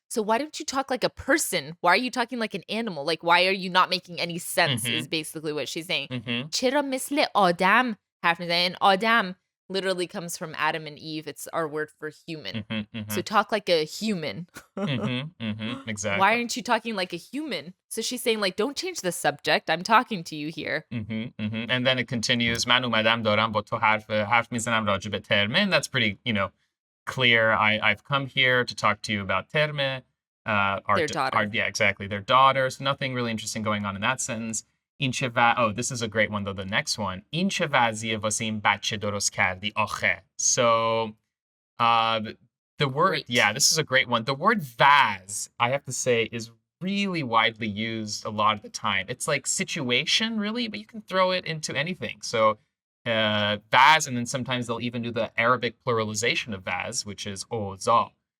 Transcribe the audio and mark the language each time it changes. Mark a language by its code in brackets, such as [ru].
[en] So why don't you talk like a person? Why are you talking like an animal? Like why are you not making any sense is basically what she's saying. [fa] چرا مثل آدم حرف نمیزنی? [en] And آدم literally comes from Adam and Eve. It's our word for human. So talk like a human. Exactly. Why aren't you talking like a human? So she's saying like, don't change the subject. I'm talking to you here. And then it continues. [fa] من اومدم دارم با تو حرف میزنم راجع به ترمه. [en] And that's pretty, clear. I've come here to talk to you about terme. Their daughter. Yeah, exactly. Their daughter. So nothing really interesting going on in that sentence. This is a great one though, the next one. [fa] این چه وضعیه واسه این بچه درست کردی آخه. [en] So the word, this is a great one. The word vaz, I have to say, is really widely used a lot of the time. It's like situation, really, but you can throw it into anything. So vaz, and then sometimes they'll even do the Arabic pluralization of vaz, which is oza.